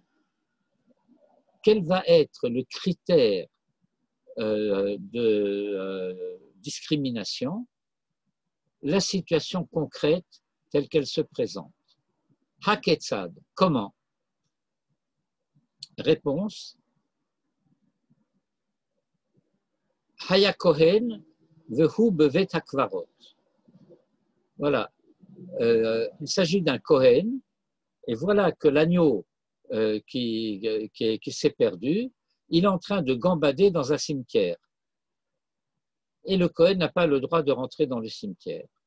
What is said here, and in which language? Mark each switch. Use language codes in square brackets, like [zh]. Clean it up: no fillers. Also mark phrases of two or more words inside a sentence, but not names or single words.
[fr] Quel va être le critère de discrimination? La situation concrète telle qu'elle se présente. Haketsad, comment? Réponse. [he] היה כהן והוא בבית הקברות. [fr] Voilà. Il s'agit d'un Kohen, et voilà que l'agneau qui s'est perdu, il est en train de gambader dans un cimetière. Et le Kohen n'a pas le droit de rentrer dans le cimetière.